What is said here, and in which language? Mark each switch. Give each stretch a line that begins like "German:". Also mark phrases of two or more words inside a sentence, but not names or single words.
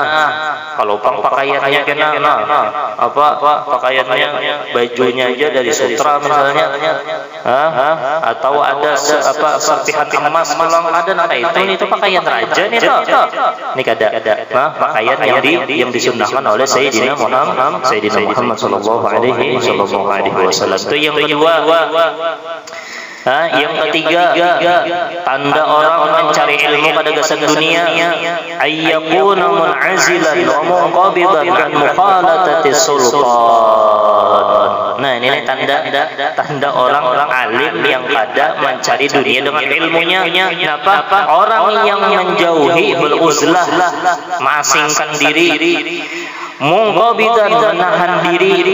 Banjar: Kalau pang pakaiannya kena pakaiannya bajunya aja dari sutra misalnya, atau ada serpihan emas pulang ada itu pakaian raja nih toh. Ini kada pakaian yang disunnahkan oleh Sayyidina Muhammad
Arabic: صلى الله عليه وسلم.
Banjar: Itu yang kedua. Yang ketiga, tanda orang mencari ilmu pada gasan dunia,
Arabic: أن يكون منعزلا ومنقبضا عن مخالطة السلطان.
Banjar: Nah, ini tanda orang-orang alim yang kada mencari dunia dengan ilmunya. Kenapa? Orang yang menjauhi beruzlah, mengasingkan diri, munqabidan menahan diri.